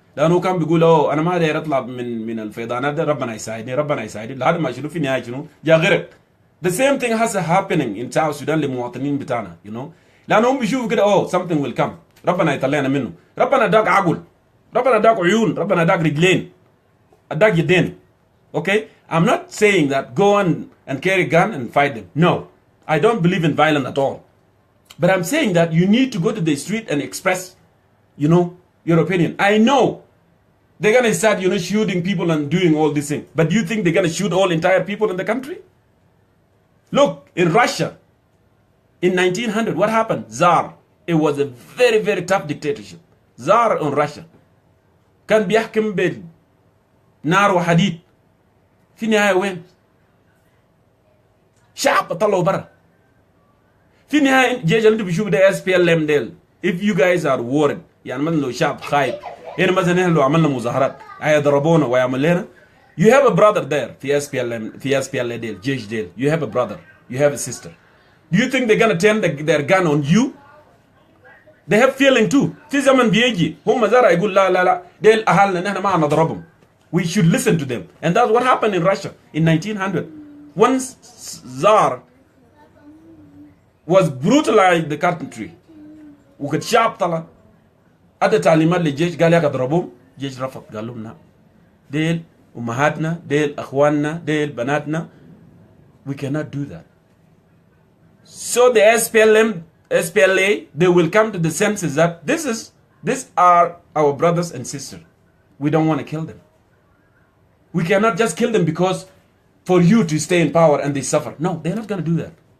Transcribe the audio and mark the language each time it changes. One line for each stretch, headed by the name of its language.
Arabic: لانه كان بيقول اوه انا ما داير اطلع من الفيضانات ده، ربنا يساعدني ربنا يساعدني، لحد ما شنو في النهايه شنو جا غرق.
English: The same thing has happening in South Sudan
Arabic: للمواطنين بتاعنا
English: you know.
Arabic: لانهم بيشوفوا كده اوه
English: something will come،
Arabic: ربنا يطلعنا منه. ربنا اداك عقل، ربنا اداك عيون، ربنا اداك رجلين، اداك يدين.
English: Okay, I'm not saying that go and carry a gun and fight them. No, I don't believe in violence at all. But I'm saying that you need to go to the street and express, you know, your opinion. I know they're gonna start, you know, shooting people and doing all these things. But do you think they're gonna shoot all entire people in the country? Look, in Russia, in 1900, what happened? Tsar. It was a very, very tough dictatorship. Tsar on Russia.
Arabic: كان بيحكم بالنار وحديد. في النهاية وين؟ شعب طلعوا برا. في النهاية جيش اللي انتوا بيشوفوا ده SPLM ديل.
English: If you guys are worried،
Arabic: يعني مثلا لو شعب خايف، هنا مثلا احنا لو عملنا مظاهرات هيضربونا ويعمل لنا.
English: You have a brother there
Arabic: في SPLM في SPLA ديل جيش ديل.
English: You have a brother. You have a sister. Do you think they're gonna turn their gun on you? They have feeling too.
Arabic: في زمن بيجي هم زرع يقول لا لا لا ديل أهلنا نحن ما نضربهم.
English: We should listen to them. And that's what happened in Russia in 1900. Once Tsar was brutalized the country.
Arabic: وكد شعب طلع أدى تعليمات للجيش قال يا اضربوهم. جيش رفض قال لهم لا. ديل أمهاتنا، ديل أخواننا، ديل بناتنا.
English: We cannot do that. So the SPLA, they will come to the senses that these are our brothers and sisters. We don't want to kill them. We cannot just kill them because for you to stay in power and they suffer. No, they're not going to do that.